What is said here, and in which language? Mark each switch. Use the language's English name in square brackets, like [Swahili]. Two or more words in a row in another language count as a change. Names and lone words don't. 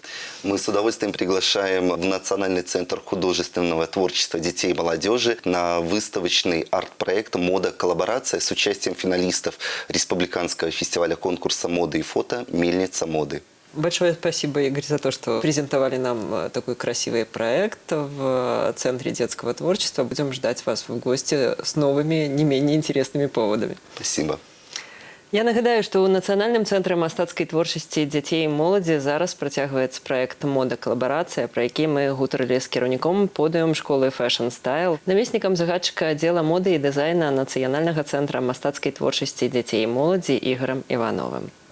[Russian] Мы с удовольствием приглашаем в Национальный центр художественного творчества детей и молодежи на выставочный арт-проект «Мода-коллаборация» с участием финалистов Республиканского фестиваля конкурса моды и фото «Мельница моды». Большое спасибо, Игорь, за то, что презентовали нам такой красивый проект в Центре детского творчества. Будем ждать вас в гости с новыми, не менее интересными поводами. Спасибо. [Belarusian] Я нагадаю, што ў Нацыянальным цэнтры мастацкай творчасці дзяцей і моладзі зараз працягваецца праект «Мода-коллаборация», пра які мы гутарылі з кіраўніком подыум школы Fashion Style, намеснікам загадчыка аддзела моды і дызайна Нацыянальнага цэнтра мастацкай творчасці дзяцей і моладзі Ігорам Івановым.